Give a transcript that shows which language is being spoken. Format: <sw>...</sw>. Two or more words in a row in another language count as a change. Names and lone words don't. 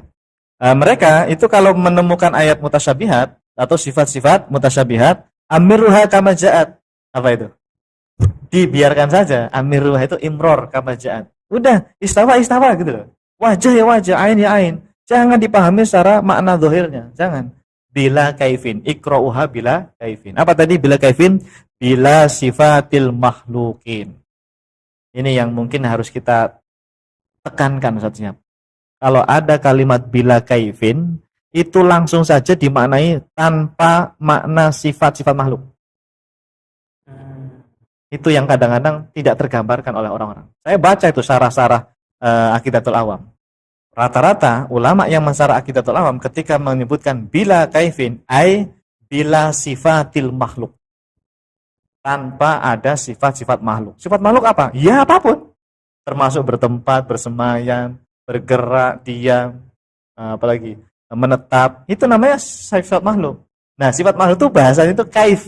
<id>Mereka itu kalau menemukan ayat mutasyabihat atau sifat-sifat mutasyabihat,</id> <ar>amiruha kama ja'at.</ar> <id>Apa itu? Dibiarkan saja. Amiruha itu</id> <ar>imror kama ja'at.</ar> <id>Udah, istawa gitu loh. Wajah ya wajah, ain ya ain. Jangan dipahami secara makna zahirnya.</id> <ar>Jangan. Bila kaifin,</ar> <id>ikra'uha</id> <ar>bila kaifin.</ar> <id>Apa tadi</id> <ar>bila kaifin? Bila sifatil makhlukin.</ar> <id>Ini yang mungkin harus kita tekankan saatnya. Kalau ada kalimat</id> <ar>bila kaifin,</ar> <id>itu langsung saja dimaknai tanpa makna sifat-sifat makhluk. Itu yang kadang-kadang tidak tergambarkan oleh orang-orang. Saya baca itu syarah-syarah Aqidatul Awam. Rata-rata ulama yang mensyarah Aqidatul Awam ketika menyebutkan</id> <ar>bila kaifin, ai bila sifatil makhluk.</ar> <id>Tanpa ada sifat-sifat makhluk. Sifat makhluk apa? Ya apapun. Termasuk bertempat, bersemayam, bergerak, diam, apalagi menetap. Itu namanya sifat makhluk. Nah, sifat makhluk itu bahasanya itu kaif.</id>